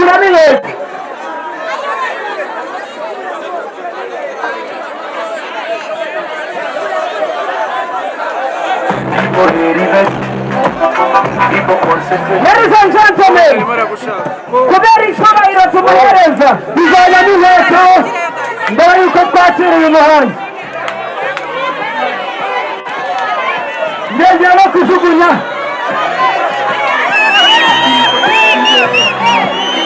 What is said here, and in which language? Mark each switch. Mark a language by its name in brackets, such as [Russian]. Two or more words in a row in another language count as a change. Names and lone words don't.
[English] minute. Ladies and gentlemen, [Kinyarwanda] kubera icyubahiro tumuhereza bijyanye n'inteko mbere y'uko twakira uyu muhanzi negera no kujugunya